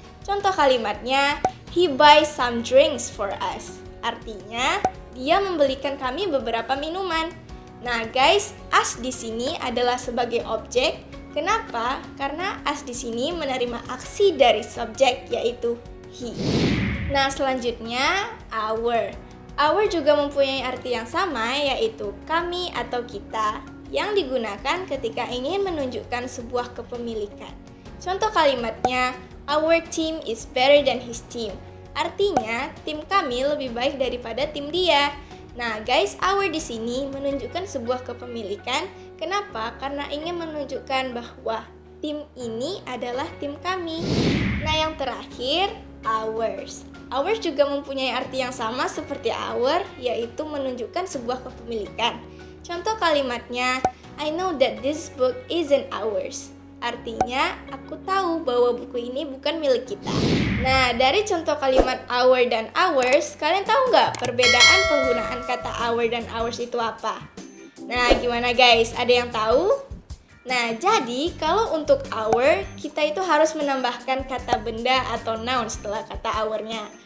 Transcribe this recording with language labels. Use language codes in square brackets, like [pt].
[id] Contoh kalimatnya, [en] he buys some drinks for us. [id] Artinya, dia membelikan kami beberapa minuman. Nah guys, us di sini adalah sebagai objek. Kenapa? Karena us di sini menerima aksi dari subjek yaitu he. Nah selanjutnya our. Our juga mempunyai arti yang sama yaitu kami atau kita yang digunakan ketika ingin menunjukkan sebuah kepemilikan. Contoh kalimatnya, [en] our team is better than his team. [id] Artinya, tim kami lebih baik daripada tim dia. Nah guys, our di sini menunjukkan sebuah kepemilikan. Kenapa? Karena ingin menunjukkan bahwa tim ini adalah tim kami. Nah yang terakhir, ours. Ours juga mempunyai arti yang sama seperti our, yaitu menunjukkan sebuah kepemilikan. Contoh kalimatnya, [en] I know that this book isn't ours. [id] Artinya, aku tahu bahwa buku ini bukan milik kita. Nah, dari contoh kalimat our dan ours, kalian tahu nggak perbedaan penggunaan kata our dan ours itu apa? Nah, gimana guys? Ada yang tahu? Nah, jadi kalau untuk our, kita itu harus menambahkan kata benda atau noun setelah kata our-nya.